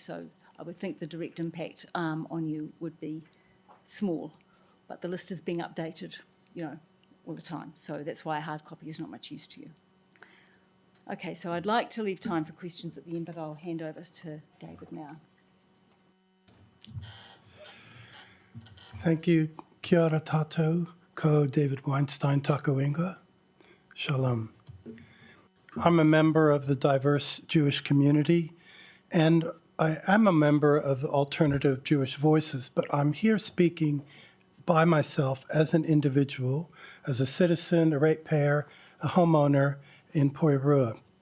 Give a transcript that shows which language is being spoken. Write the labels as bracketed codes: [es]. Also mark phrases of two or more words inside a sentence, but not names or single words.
[en] So I would think the direct impact on you would be small, but the list is being updated, all the time. So that's why a hard copy is not much use to you. Okay, so I'd like to leave time for questions at the end, but I'll hand over to David now. Thank you. [mi] Kia ora tātou, ko David Weinstein taku ingoa. [he] Shalom. [en] I'm a member of the diverse Jewish community, and I am a member of the Alternative Jewish Voices, but I'm here speaking by myself as an individual, as a citizen, a ratepayer, a homeowner in Porirua.